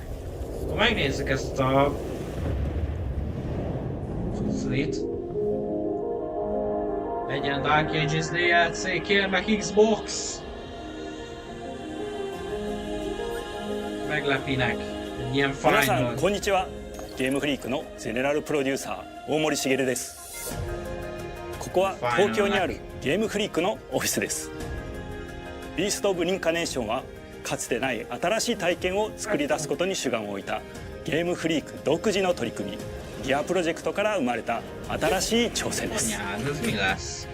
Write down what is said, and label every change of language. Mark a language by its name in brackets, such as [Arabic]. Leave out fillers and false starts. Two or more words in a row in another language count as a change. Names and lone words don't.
[Hungarian] Ha megnézzük ezt a... Cuclit. Legyen Dark Ages DLC, kérlek Xbox! Meglepinek. Egy ilyen final. [Japanese] こんにちは。ゲームフリークのゼネラルプロデューサー大森茂です。ここは東京にあるゲームフリークのオフィスです。ビースト・オブ・リンカネーションはかつてない新しい体験を作り出すことに主眼を置いたゲームフリーク独自の取り組み、ギアプロジェクトから生まれた新しい挑戦です。